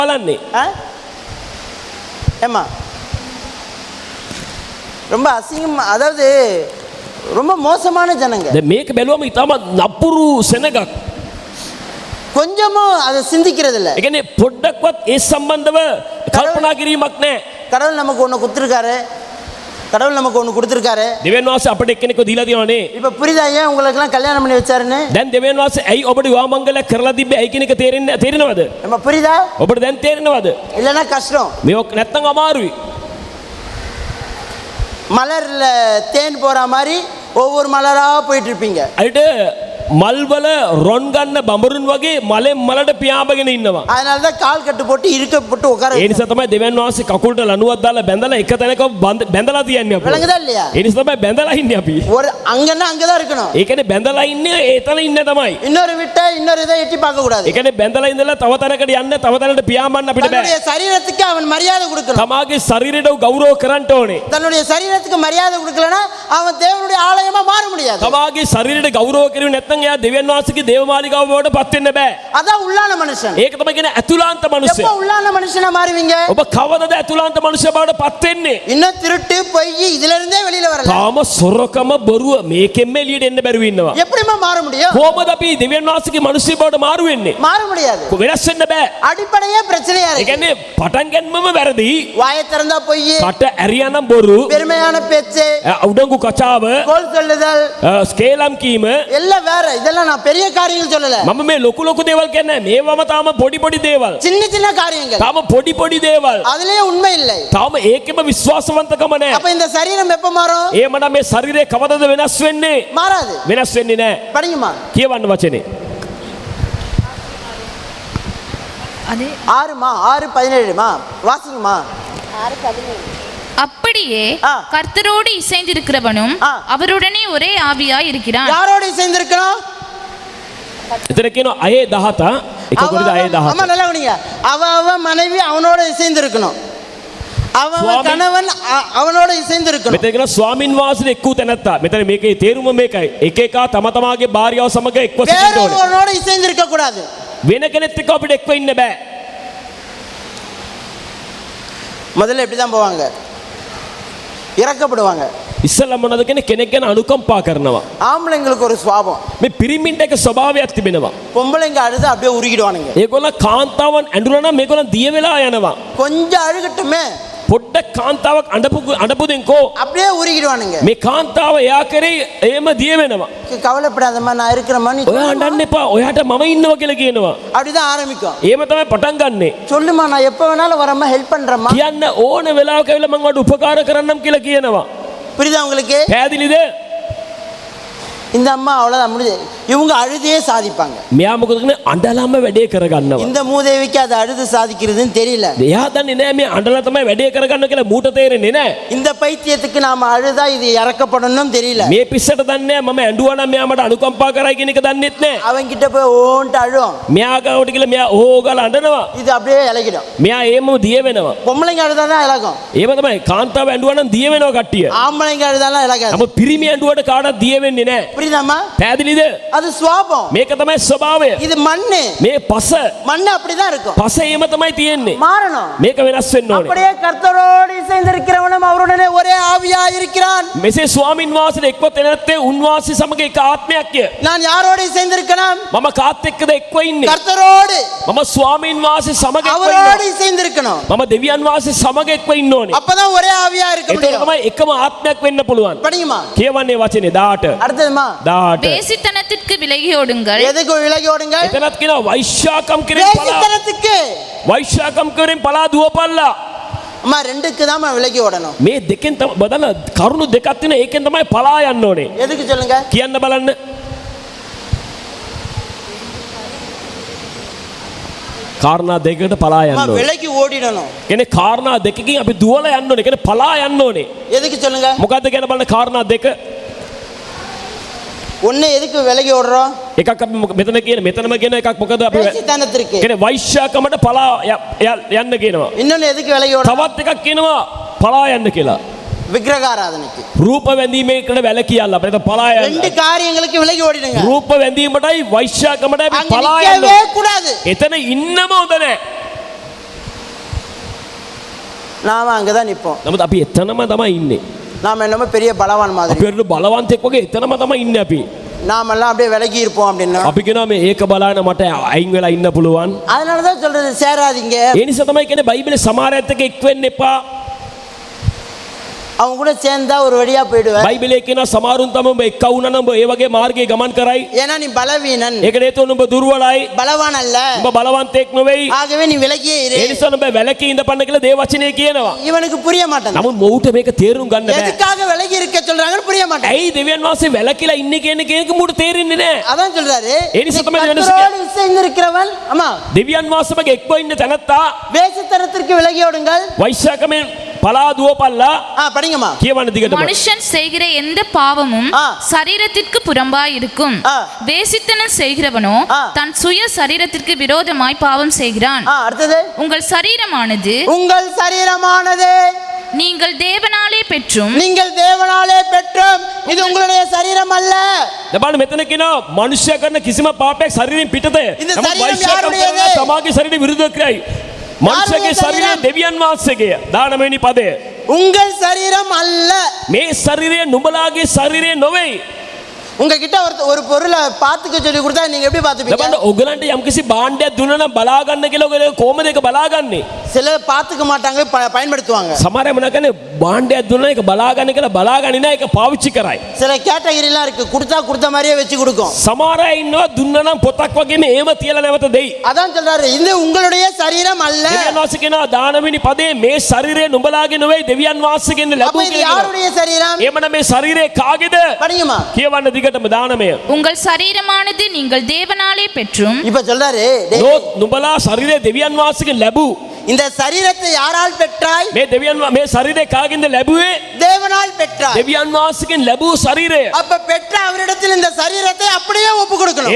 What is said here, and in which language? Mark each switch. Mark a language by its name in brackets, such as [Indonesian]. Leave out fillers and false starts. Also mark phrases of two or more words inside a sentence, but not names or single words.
[Sinhala] බලන්නේ. [Tamil] ஏம்மா ரொம்ப அசிங்கம், அதாவது ரொம்ப மோசமான ஜனங்க. [Sinhala] දැන් මේක බැලුවම ඊටම නපුරු සෙනගක්. [Tamil] கொஞ்சமும் அதை சிந்திக்கிறது இல்லை. [Sinhala] ඒ කියන්නේ පොඩ්ඩක්වත් ඒ සම්බන්ධව කල්පනා කිරීමක් නැහැ. [Tamil] கடவுள் நமக்கு ஒன்று கொடுத்துருக்காரு, கடவுள் நமக்கு ஒன்று கொடுத்துருக்காரு. [Sinhala] දෙවියන් වහන්සේ අපිට එක්කෙනෙක්ව දීලා තියෙනවානේ. [Tamil] இப்போ புரியுதா ஏன் உங்களுக்கெல்லாம் கல்யாணம் பண்ணி வச்சாருன்னு? [Sinhala] දැන් දෙවියන් වහන්සේ ඇයි ඔබට විවාහ මංගලයක් කරලා තිබ්බේ? ඇයි කියන එක තේරෙනවද? [Tamil] நம்ம புரியுதா? [Sinhala] ඔබට දැන් තේරෙනවද? [Tamil] இல்லைன்னா கஷ்டம். [Sinhala] මේක නැත්තම් අමාරුයි. [Tamil] மலர்ல தேன் போற மாதிரி ஒவ்வொரு மலரா போயிட்டு இருப்பீங்க. [Sinhala] අයිට මල්වල රොන් ගන්න බඹරුන් වගේ මලෙන් මලට පියාඹගෙන ඉන්නවා. [Tamil] அதனால தான் கால் கட்டு போட்டு இருக்க போட்டு உட்கார. [Sinhala] ඒ නිසා තමයි දෙවියන් වහන්සේ කකුලට ලණුවක් දාලා බැඳලා එක තැනක බැඳලා තියන්නේ අපි. [Tamil] விளங்குதா இல்லையா? [Sinhala] ඒ නිසා තමයි බැඳලා ඉන්නේ අපි. [Tamil] ஒரு அங்கன்னா அங்கதான் இருக்கணும். [Sinhala] ඒ කියන්නේ බැඳලා ඉන්නේ ඒතන ඉන්න තමයි. [Tamil] இன்னொரு விட்டா இன்னொரு இதை எட்டி பார்க்க கூடாது. [Sinhala] ඒ කියන්නේ බැඳලා ඉඳලා තව තැනකට යන්න තව තැනකට පියාඹන්න අපිට බෑ. [Tamil] தன்னுடைய சரீரத்துக்கு அவன் மரியாதை கொடுக்கணும். [Sinhala] තමාගේ ශරීරයට ගෞරව කරන්න ඕනේ. [Tamil] தன்னுடைய சரீரத்துக்கு மரியாதை கொடுக்கலனா அவன் தேவனுடைய ஆலயமா மாற முடியாது. [Sinhala] තමාගේ ශරීරයට ගෞරව කරුවේ නැත්නම් එයා දෙවියන් වහන්සේගේ දේවමාලිගාව බවට පත් වෙන්න බෑ. [Tamil] அதான் உள்ளான மனுஷன். [Sinhala] ඒක තමයි කියන්නේ ඇතුළාන්ත මනුස්සය. [Tamil] எப்ப உள்ளான மனுஷனா மாறுவீங்க? [Sinhala] ඔබ කවදද ඇතුළාන්ත මනුස්සය බවට පත් වෙන්නේ? [Tamil] இன்னும் திருட்டு பொய் இதுல இருந்தே வெளியில வரல. [Sinhala] තාම සොරකම බොරුව මේකෙන්ම එළියට එන්න බැරුව ඉන්නවා. [Tamil] எப்படிமா மாற முடியும்? [Sinhala] කොහොමද අපි දෙවියන් වහන්සේගේ මනුස්සය බවට මාරු වෙන්නේ? [Tamil] மாற முடியாது. [Sinhala] වෙනස් වෙන්න බෑ. [Tamil] அடிப்படையே பிரச்சனையா [Sinhala] ඒ [Tamil] இருக்கு. [Sinhala] කියන්නේ පටන් ගන්නම වැරදි. [Tamil] வாயை திறந்தா பொய், [Sinhala] කට ඇරියානම් බොරු, [Tamil] பெருமையான பேச்சு, [Sinhala] උඩඟු කචාව, [Tamil] கோல் சொல்லுதல், [Sinhala] ස්කේලම් කීම, [Tamil] எல்லாம் வேற. இதெல்லாம் நான் பெரிய காரியங்கள் சொல்லல. [Sinhala] මම මේ ලොකු ලොකු දේවල් කියන්නේ මේවම තාම පොඩි පොඩි දේවල්. [Tamil] சின்ன சின்ன காரியங்கள். [Sinhala] තාම පොඩි පොඩි දේවල්. [Tamil] அதுலயே உண்மை இல்லை. [Sinhala] තාම ඒකෙම විශ්වාසවන්තකම නැහැ. [Tamil] அப்ப இந்த சரீரம் எப்ப மாறும்? [Sinhala] එහෙමනම් මේ ශරීරය කවදද වෙනස් වෙන්නේ? [Tamil] மாறாது. [Sinhala] වෙනස් වෙන්නේ නැහැ. [Tamil] படிங்கம்மா. [Sinhala] කියවන්න වචනේ. [Tamil] அதே 6:17மா வாசிங்கம்மா. அப்படியே ஆ. கர்த்தரோடு இசைந்திருக்கிறவனும் ஆ. அவருடனே ஒரே ஆவியாய் இருக்கிறான். யாரோட சேர்ந்திருக்கணும்? [Sinhala] එතන කියනවා අයේ 17 එක කොරිද අයේ [Tamil] அம்மா 17. நல்லா கவனிங்க. அவ மனைவி அவனோட சேர்ந்திருக்கணும். அவன் கணவன் அவனோட சேர்ந்திருக்கணும். [Sinhala] මෙතන කියනවා ස්වාමින් වහන්සේ එක්කු තැනත්තා. මෙතන මේකේ තේරුම මේකයි. එක එක තම තමාගේ භාර්යාව සමග එක්ව සිටින්න ඕනේ. [Tamil] வேறொருவனோட சேர்ந்திருக்க கூடாது. [Sinhala] වෙන කෙනෙක් එක්ක අපිට එක්ව ඉන්න බෑ. [Tamil] முதல்ல இப்படி தான் போவாங்க, இறக்கப்படுவாங்க. [Sinhala] ඉස්සෙල්ලා මොනවද කියන්නේ කෙනෙක් ගැන අනුකම්පා කරනවා. [Tamil] ஆம்பளைங்களுக்கு ஒரு சுபாவம். [Sinhala] මේ පිරිමින්ට එක ස්වභාවයක් තිබෙනවා. [Tamil] பொம்பளைங்க அழுது அப்படியே உருகிடுவானுங்க. [Sinhala] ඒගොල්ලෝ කාන්තාවන් ඇඬුණා නම් මේගොල්ලන් දිය වෙලා යනවා. [Tamil] கொஞ்சம் அழுகட்டுமே, [Sinhala] පොඩ්ඩක් කාන්තාවක් අඬපු දෙන්කෝ [Tamil] அப்படியே உருகிடுவானுங்க. [Sinhala] මේ කාන්තාව එයා කරේ එහෙම දිය වෙනවා. [Tamil] கவலைப்படாதம்மா, நான் இருக்கிறேம்மா, நீ [Sinhala] ඔයා අඬන්න එපා, ඔයාට මම ඉන්නවා කියලා කියනවා. [Tamil] அப்படிதான் ஆரம்பிக்கும். [Sinhala] එහෙම තමයි පටන් ගන්නෙ. [Tamil] சொல்லுமா, நான் எப்ப வேணாலும் வரம்மா, ஹெல்ப் பண்றேம்மா. [Sinhala] කියන්න ඕන වෙලාවක ඇවිල්ලා මම ඔයාලට උපකාර කරන්නම් කියලා කියනවා. [Tamil] புரியுதா உங்களுக்கு? [Sinhala] පැහැදිලිද? [Tamil] இந்த அம்மா அவ்வளவுதான் முடிஞ்சு. இவங்க அழுதே சாதிப்பாங்க. [Sinhala] මෙයා මොකද කරන්නේ? අඬලාම වැඩේ කරගන්නවා. [Tamil] இந்த மூதேவிக்கு அது அழுது சாதிக்கிறதுன்னு தெரியல. [Sinhala] එයා දන්නේ නැහැ මේ අඬලා තමයි වැඩේ කරගන්න කියලා මූට තේරෙන්නේ නැහැ. [Tamil] இந்த பைத்தியத்துக்கு நாம அழுதா இது இறக்கப்படணும் தெரியல. [Sinhala] මේ පිස්සට දන්නේ නැහැ මම ඇඬුවා නම් මෙයා මට අනුකම්පා කරයි කියන එක දන්නෙත් නැහැ. [Tamil] அவன் கிட்ட போய் ஓன்ட்டு அழும். [Sinhala] මෙයා ගාවට ගිහලා මෙයා ඕගාලා අඬනවා. [Tamil] இது அப்படியே இலகிடும். [Sinhala] මෙයා ඒමම දිය වෙනවා. [Tamil] பொம்பளைங்க அழுதாதான் இலகும். [Sinhala] ඒව තමයි කාන්තාව ඇඬුවා නම් දිය වෙනවා කට්ටිය. [Tamil] ஆம்பளைங்க அழுதாலாம் இலகாது. [Sinhala] නමුත් පිරිමි ඇඬුවට කාටවත් දිය වෙන්නේ නැහැ. [Tamil] புரியுதாம்மா? [Sinhala] පැහැදිලිද? [Tamil] அது சுவாபம். [Sinhala] මේක තමයි ස්වභාවය. [Tamil] இது மண்ணு. [Sinhala] මේ පස [Tamil] மண்ணு அப்படிதான் இருக்கும். [Sinhala] පස එහෙම තමයි තියෙන්නේ. [Tamil] மாறணும். [Sinhala] මේක වෙනස් වෙන්න ඕනේ. [Tamil] அப்படியே கர்த்தரோடு இசைந்திருக்கிறவனும் அவருடனே ஒரே ஆவியா இருக்கிறான். [Sinhala] මෙසේ ස්වාමින් වහන්සේට එක්ව තැනැත්තේ උන්වහන්සේ සමග එක ආත්මයක්ය. [Tamil] நான் யாரோடு இசைந்திருக்கணும்? [Sinhala] මම කාත් එක්කද එක්ව ඉන්නේ? [Tamil] கர்த்தரோடு. [Sinhala] මම ස්වාමින් වහන්සේ සමග එක්ව [Tamil] அவரோடு [Sinhala] ඉන්නවා. [Tamil] இசைந்திருக்கணும். [Sinhala] මම දෙවියන් වහන්සේ සමග එක්ව ඉන්න ඕනේ. [Tamil] அப்பதான் ஒரே ஆவியா இருக்க [Sinhala] ඒක [Tamil] முடியும். [Sinhala] තමයි එකම ආත්මයක් වෙන්න පුළුවන්. [Tamil] படிங்கம்மா. [Sinhala] කියවන්නේ වචනේ 18. [Tamil] அடுத்ததுமா, 18. வேசித்தனத்திற்கு விலகி ஓடுங்கள். எதுக்கு விலகி ஓடுங்க? [Sinhala] එතනත් කියනවා වෛශ්‍යාකම් කිරීම පලා. [Tamil] வேசித்தனத்துக்கு. [Sinhala] වෛශ්‍යාකම් කිරීම පලා දුවපල්ලා. [Tamil] அம்மா ரெண்டுக்கு தான் விலகி ஓடணும். [Sinhala] මේ දෙකෙන් තමයි බදන කරුණු දෙකක් තියෙන ඒකෙන් තමයි පලා යන්න ඕනේ. [Tamil] எதுக்கு சொல்லுங்க? [Sinhala] කියන්න බලන්න. කාරණා දෙකකට පලා යන්න [Tamil] அம்மா [Sinhala] ඕනේ. [Tamil] விலகி ஓடிடணும். [Sinhala] කියන්නේ කාරණා දෙකකින් අපි දුවලා යන්න ඕනේ. කියන්නේ පලා යන්න ඕනේ. [Tamil] எதுக்கு சொல்லுங்க? [Sinhala] මොකද්ද කියන බලන්න කාරණා දෙක. [Tamil] ஒண்ணு எதுக்கு விலகி ஓடுறோம்? [Sinhala] එකක් අපි මෙතන කියන මෙතනම කියන එකක් මොකද අපි [Tamil] வேசித்தனத்திற்கு. [Sinhala] කියන්නේ වෛශ්‍යාකමට පලා යන්න කියනවා. [Tamil] இன்னொன்னு எதுக்கு விலகி ஓடுறோம்? [Sinhala] තවත් එකක් කියනවා පලා යන්න කියලා. [Tamil] விக்கிரகாராதனைக்கு. [Sinhala] රූප වැඳීමේකට වැළකියල්ලා අපිට පලා යන්න. [Tamil] ரெண்டு காரியங்களுக்கு விலகி ஓடிடுங்க. [Sinhala] රූප වැඳීමටයි වෛශ්‍යාකමටයි අපි [Tamil] அங்க [Sinhala] පලා යන්න. [Tamil] நிக்கவே கூடாது. [Sinhala] එතන ඉන්නම හොඳ නැහැ. [Tamil] நாம் அங்கே தான் நிற்போம். [Sinhala] නමුත් අපි එතනම තමයි ඉන්නේ. [Tamil] நாம் என்னமோ பெரிய பலவான் மாதிரி, [Sinhala] අපි වරුණු බලවන්තෙක් වගේ එතනම තමයි ඉන්නේ අපි. [Tamil] நாமெல்லாம் அப்படியே விலகி இருப்போம் அப்படின்னா. [Sinhala] අපි කියනවා මේ ඒක බලන්න මට අයින් වෙලා ඉන්න පුළුවන්. [Tamil] அதனால தான் சொல்றது சேராதீங்க. [Sinhala] ඒ නිසා තමයි කියන්නේ බයිබලේ සමහරයත් එක්ක එක් වෙන්න එපා. [Tamil] அவங்க கூட சேர்ந்தா ஒரு வழியா போயிடுவேன். [Sinhala] බයිබලේ කියනවා සමහරුන් තමයි ඔබ එක්ක වුණා නම් ඔබ ඒ වගේ මාර්ගයේ ගමන් කරයි. [Tamil] ஏன்னா நீ பலவீனன், [Sinhala] ඒකට හේතුව ඔබ දුර්වලයි. [Tamil] பலவான் அல்ல, [Sinhala] ඔබ බලවන්තෙක් නෙවෙයි. [Tamil] ஆகவே நீ விலகியே இரு. [Sinhala] ඒ නිසා ඔබ වැලකී ඉඳපන්න කියලා දේව වචනේ කියනවා. [Tamil] இவனுக்கு புரிய மாட்டேன். [Sinhala] නමුත් මොහුට මේක තේරුම් ගන්න බෑ. [Tamil] எதுக்காக விலகி இருக்க சொல்றாங்கன்னு புரிய மாட்டேன். [Sinhala] ඇයි දෙවියන් වහන්සේ වැලකිලා ඉන්නේ කියන එක මොහුට තේරෙන්නේ නැහැ. [Tamil] அதான் சொல்றாரு, [Sinhala] ඒ නිසා තමයි [Tamil] கர்த்தரோடு இசைந்திருக்கிறவன், ஆமா, [Sinhala] දෙවියන් වහන්සේ මගේ එක්ව ඉන්න තැනත්තා [Tamil] வேசித்தனத்திற்கு விலகி ஓடுங்கள். [Sinhala] වෛශ්‍යාකමෙන් පලා දුවපල්ලා [Tamil] படிங்கம்மா. [Sinhala] කියවන්න දිගටම. [Tamil] மனுஷன் செய்கிற எந்த பாவமும் ஆ. சரீரத்திற்கு புறம்பாய் இருக்கும். ஆ. வேசித்தனம் செய்கிறவனோ ஆ. தன் சுய சரீரத்திற்கு விரோதமாய் பாவம் செய்கிறான். அடுத்தது, உங்கள் சரீரமானது உங்கள் சரீரமானது நீங்கள் தேவனாலே பெற்றும் நீங்கள் தேவனாலே பெற்றும் இது உங்களுடைய சரீரம் அல்ல. [Sinhala] දැන් මෙතන කියනවා මනුෂ්‍යයා කරන කිසිම පාපයක් ශරීරයෙන් පිටත. [Tamil] இந்த [Sinhala] නමුත් [Tamil] சரீரம் [Sinhala] වෛශ්‍යා [Tamil] யாருடையது? [Sinhala] කරන තමාගේ ශරීරය විරුද්ධ කරයි. මනුෂ්‍යගේ ශරීරය [Tamil] சரீரம்? [Sinhala] දෙවියන් වහන්සේගේ. 19 වෙනි පදය. [Tamil] உங்கள் சரீரம் அல்ல. [Sinhala] මේ ශරීරය නුඹලාගේ ශරීරය නොවේ. [Tamil] உங்ககிட்ட ஒரு பொருளை பார்த்துக்க சொல்லி கொடுத்தா நீங்க எப்படி பார்த்துப்பீங்க? [Sinhala] දැන් ඔයගලන්ට යම්කිසි භාණ්ඩයක් දුන්නා නම් බලා ගන්න කියලා ඔයගොල්ලෝ කොහොමද ඒක බලාගන්නේ? [Tamil] சிலர் பார்த்துக்க மாட்டாங்க, பயன்படுத்துவாங்க. [Sinhala] සමහර අය මොනවා කරන්නේ භාණ්ඩයක් දුන්නා ඒක බලා ගන්න කියලා බලාගන්නේ නැහැ ඒක පාවිච්චි කරයි. [Tamil] சில கேட்டகரிலாம் இருக்கு, கொடுத்த மாதிரியே வச்சு கொடுக்கும். [Sinhala] සමහර අය ඉන්නවා දුන්නා නම් පොතක් වගේම ඒව තියලා නැවත දෙයි. [Tamil] அதான் சொல்றாரு, இது உங்களுடைய சரீரம் அல்ல. [Sinhala] දෙවියන් වහන්සේ කියනවා 19 වෙනි පදේ මේ ශරීරය නුඹලාගේ නෙවෙයි දෙවියන් වහන්සේගෙන් [Tamil] அப்ப [Sinhala] ලැබුවා [Tamil] இது [Sinhala] කියලා. [Tamil] யாருடைய சரீரம்? [Sinhala] එහෙමනම් මේ ශරීරය කාගේද? [Tamil] படிங்கம்மா. [Sinhala] කියවන්න දිගටම 19. [Tamil] உங்கள் சரீரமானது நீங்கள் தேவனாலே பெற்றும் இப்ப சொல்றாரு, டேய், [Sinhala] නුඹලා ශරීරය දෙවියන් වහන්සේගෙන් ලැබූ. [Tamil] இந்த சரீரத்தை யாரால் பெற்றாய்? [Sinhala] මේ මේ ශරීරය කාගෙන්ද ලැබුවේ? [Tamil] தேவனால் பெற்றாய். [Sinhala] දෙවියන් වහන්සේගෙන් ලැබූ ශරීරය. [Tamil] அப்ப பெற்ற அவரிடத்தில் இந்த சரீரத்தை அப்படியே ஒப்பு கொடுக்கணும்.